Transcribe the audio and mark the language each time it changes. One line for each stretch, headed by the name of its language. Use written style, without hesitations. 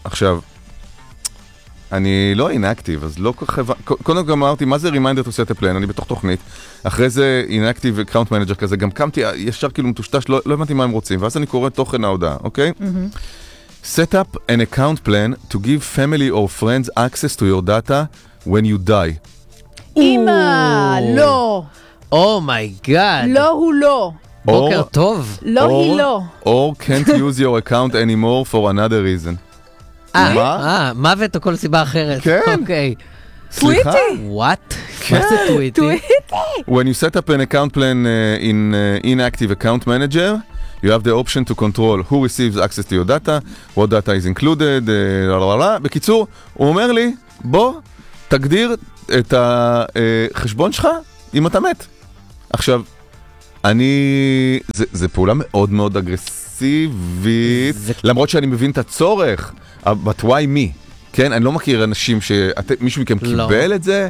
Hebrew: עכשיו, אני לא inactive, אז לא כך... קודם כל אמרתי, מה זה
English: reminder to set a plan?
Hebrew: אני בתוך תוכנית. אחרי זה
English: inactive account manager
Hebrew: כזה, גם קמתי ישר כאילו מטושטש, לא הבנתי מה הם רוצים. ואז אני קורא תוכן ההודעה, אוקיי?
English: Set up an account plan to give family or friends access to your data when you die.
Hebrew: אמא, לא.
English: Oh my god.
Hebrew: לא, הוא לא. בוקר טוב. לא, היא לא.
English: Or can't use your account anymore for another reason.
Hebrew: מוות או כל סיבה אחרת. כן. סליחה?
English: What?
Hebrew: מה זה טוויטי? טוויטי.
English: When you set up an account plan in inactive account manager, you have the option to control who receives access to your data, what data is included,
Hebrew: בקיצור, הוא אומר לי, בוא, תגדיר את החשבון שלך אם אתה מת. עכשיו, אני, זה פעולה מאוד מאוד אגרסיבית, למרות שאני מבין את הצורך,
English: but why me?
Hebrew: כן, אני לא מכיר אנשים שמישהו מכם קיבל את זה.